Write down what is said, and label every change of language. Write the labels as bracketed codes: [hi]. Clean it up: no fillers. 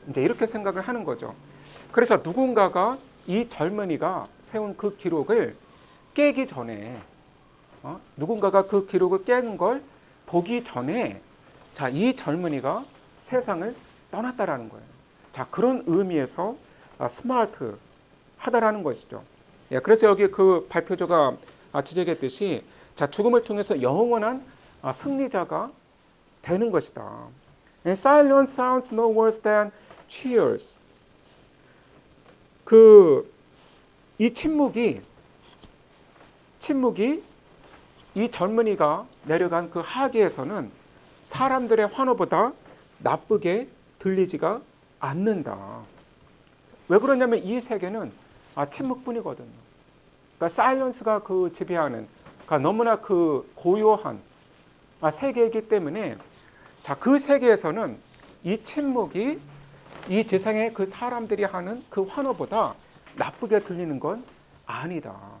[ko] 이제 이렇게 생각을 하는 거죠. 그래서 누군가가 이 젊은이가 세운 그 기록을 깨기 전에, 누군가가 그 기록을 깨는 걸 보기 전에, 이 젊은이가 세상을 떠났다라는 거예요. 자, 그런 의미에서 스마트 하다라는 것이죠. 예, 그래서 여기 그 발표자가 지적했듯이, 죽음을 통해서 영원한 승리자가 되는 것이다. [en] And silence sounds no worse than cheers. [ko] 이 침묵이 이 젊은이가 내려간 그 하계에서는 사람들의 환호보다 나쁘게 들리지가 않는다. 왜 그러냐면 이 세계는 침묵뿐이거든요. 그러니까 사일런스가 그 지배하는, 그러니까 너무나 그 고요한 세계이기 때문에 그 세계에서는 이 침묵이 이 세상의 그 사람들이 하는 그 환호보다 나쁘게 들리는 건 아니다.